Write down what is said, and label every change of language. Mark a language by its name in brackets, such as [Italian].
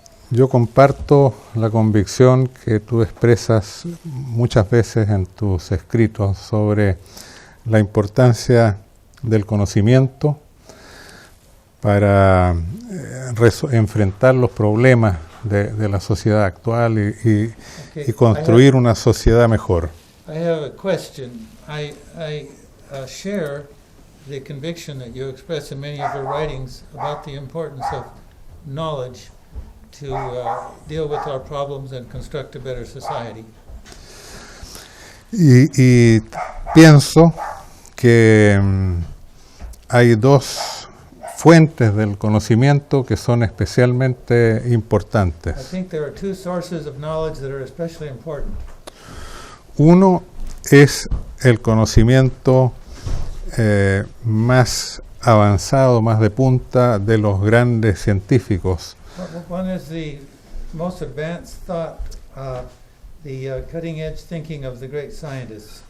[Spanish] Yo comparto la convicción que tú expresas muchas veces en tus escritos sobre la importancia del conocimiento para enfrentar los problemas de la sociedad actual y construir una sociedad mejor. [English] I have a question. I share the conviction that you express in many of your writings about the importance of knowledge to deal with our problems and construct a better society. [Spanish] Y pienso que hay dos fuentes del conocimiento que son especialmente importantes. [English] I think there are two sources of knowledge that are especially important. [Spanish] Uno es el conocimiento más avanzado, más de punta de los grandes científicos. [English] One is the most advanced thought, the cutting edge thinking of the great scientists.